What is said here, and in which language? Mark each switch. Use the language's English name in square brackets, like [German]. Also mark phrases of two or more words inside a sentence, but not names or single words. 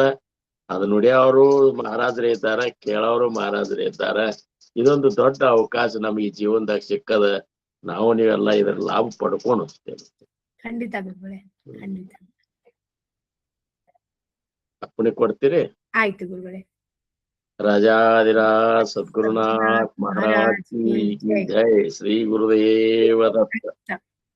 [Kannada] ಅದು ನುಡಿಯೋರು ಮಹಾರಾಜರೇ ಇದ್ದಾರ, ಕೇಳೋರು ಮಹಾರಾಜರೇ ಇದ್ದಾರ. ಇದೊಂದು ದೊಡ್ಡ ಅವಕಾಶ ನಮಗೆ ಜೀವನದಾಗ ಸಿಕ್ಕದ. ನಾವು ನೀವೆಲ್ಲ ಇದರ ಲಾಭ ಪಡ್ಕೊಂಡು ಹೋಗ್ತೇವೆ. ಖಂಡಿತ ಗುರುಗಳೇ, ಖಂಡಿತ. ಅಪ್ಪಣೆ ಕೊಡ್ತೀರಿ? ಆಯ್ತು ಗುರುಗಳೇ. [Hindi] राजाधिराज सद्गुरुनाथ महाराज की जय। श्री गुरुदेव दत्त।